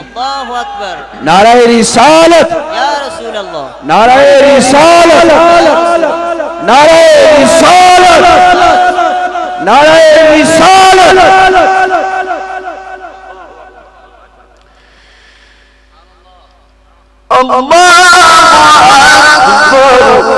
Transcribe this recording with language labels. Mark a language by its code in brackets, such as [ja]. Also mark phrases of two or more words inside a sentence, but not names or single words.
[ar] الله أكبر. [ur] نعرۂ رسالت, [ar] يا رسول الله, [ur] نعرۂ رسالت، نعرۂ رسالت، نعرۂ رسالت. [ar] الله أكبر